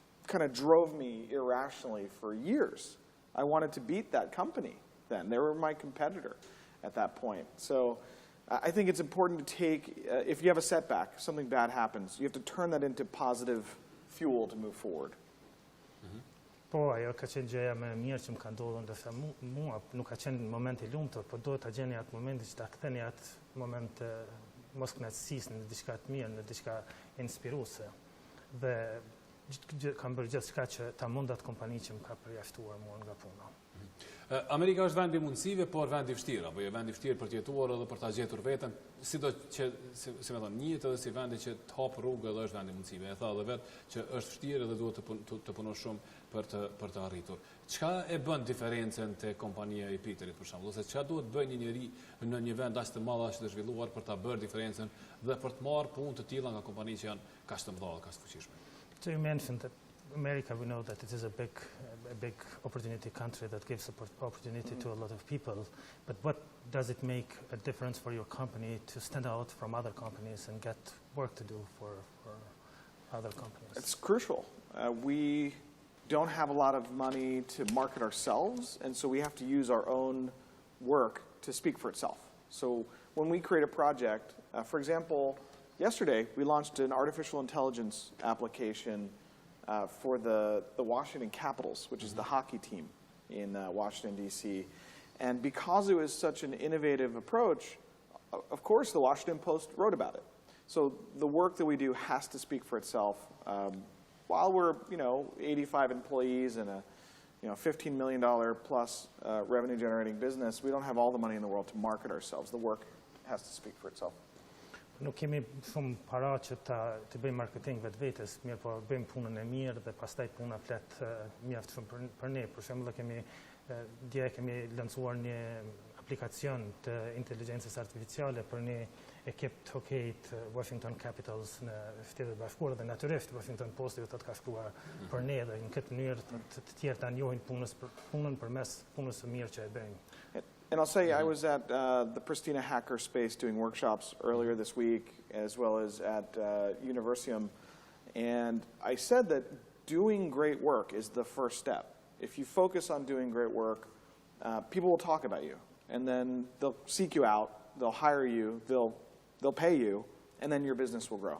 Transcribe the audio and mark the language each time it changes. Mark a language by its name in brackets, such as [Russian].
[English] kind of drove me irrationally for years. I wanted to beat that company then. They were my competitor at that point. So I think it's important to take, if you have a setback, something bad happens, you have to turn that into positive fuel to move forward. [Albanian] Po, ajo ka qenë gjëja më e mirë që më ka ndodhur, ndërsa mua nuk ka qenë moment I lumtur, por do ta gjeni atë momentin që ta ktheni atë moment mos kënaqësisë në diçka të mirë, në diçka inspiruese. Dhe kam bërë gjithçka që ta mund atë kompani që më ka përjashtuar mua nga puna. Amerika është vend I mundësive, por vend I vështirë, apo jo vend I vështirë për të jetuar edhe për ta gjetur veten, sido që si më thon, njihet edhe si vendi që të hap rrugë edhe është vend I mundësive. E tha edhe vet që është vështirë edhe duhet të punosh shumë për të arritur. Çka e bën diferencën te kompania E Peterit për shembull, ose çka duhet bëjë një njeri në një vend aq të madh aq të zhvilluar për ta bërë diferencën dhe për të marrë punë të tilla nga kompani që janë kaq të mëdha, kaq të fuqishme. [English] So you mentioned that America, we know that it is a big opportunity country that gives opportunity to a lot of people. But what does it make a difference for your company to stand out from other companies and get work to do for other companies? It's crucial. We don't have a lot of money to market ourselves, and so we have to use our own work to speak for itself. So when we create a project, for example, yesterday we launched an artificial intelligence application for the Washington Capitals, which is the hockey team in Washington, D.C. And because it was such an innovative approach, of course the Washington Post wrote about it. So the work that we do has to speak for itself. While we're 85 employees and a $15 million plus revenue generating business, we don't have all the money in the world to market ourselves. The work has to speak for itself. [Albanian] Nuk kemi shumë para që të bëjmë marketing vetvetes, mirë po bëjmë punën e mirë dhe pastaj puna flet mjaft shumë për ne. Për shembull, dje kemi lancuar një aplikacion të inteligjencës artificiale për një ekip të hokejit Washington Capitals në Shtetet e Bashkuara dhe natyrisht Washington Post do të ka shkruar për ne dhe në këtë mënyrë të tjerë ta njohin punën përmes punës së mirë që e bëjmë. [English] And I'll say I was at the Pristina Hackerspace doing workshops earlier this week, as well as at Universium, and I said that doing great work is the first step. If you focus on doing great work, people will talk about you, and then they'll seek you out, they'll hire you, they'll pay you, and then your business will grow.